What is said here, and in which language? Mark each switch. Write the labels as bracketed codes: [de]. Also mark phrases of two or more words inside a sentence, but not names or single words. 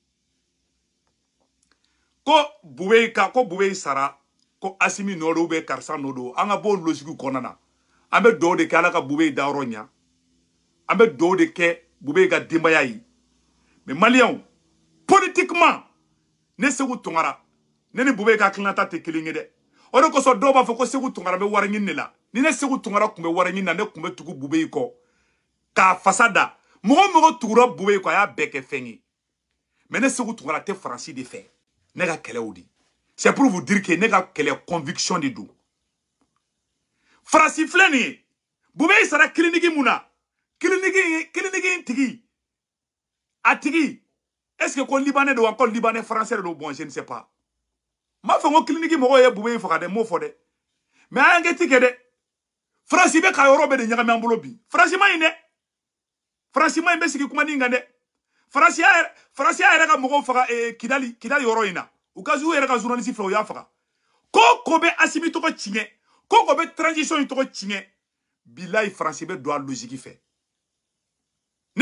[bm] ko Boubé sara ko Assimi nɔ don karisa nɔ don an ka bɔ o logique kɔnɔna na an bɛ dugawu de kɛ ala ka Boubé dayɔrɔ ɲa an bɛ dugawu de kɛ Bube ka denbaya ye [fr] mais Maliens politiquement [bm] ne Segu Tunkara ne ni Bube ka hakilinata tɛ kelen ye dɛ o de kosɔn dɔw b'a fɔ ko Segu Tunkara bɛ wari ɲini de la ni ne Segu Tunkara tun bɛ wari ɲini na ne tun bɛ tugu Bube kɔ k'a fasa da mɔgɔ mɔgɔ tugura Bube kɔ a y'a bɛɛ kɛ fɛn ye mais ne Segu Tunkara tɛ Faransi de fɛ ne ka kɛlɛw de [fr] c'est pour vous dire que [bm] ne ka kɛlɛ conviction de do Faransi filɛ nin ye Bube sara kiliniki mun na kiliniki tigi a tigi [fr] est-ce que [bm] ko libanais do ko [fr] libanais français [bm] do [fr] bon je ne sais [bm] pas ma fɔ ko kiliniki mɔgɔ ye Bube faga dɛ m'o fɔ dɛ mais a y'an kɛ ti kɛ dɛ Faransi bɛ ka yɔrɔ bɛɛ de ɲagami an bolo bi Faransi ma ɲi dɛ Faransi ma ɲi bɛ sigi kuma nin kan dɛ Faransi yɛrɛ ka mɔgɔw faga Kidali yɔrɔ in na u ka yɛrɛ ka journaliste fɛ u y'a faga ko bɛ Asimi tɔgɔ tiɲɛ ko bɛ transition in tɔgɔ tiɲɛ bilayi Faransi bɛ don a logique fɛ ne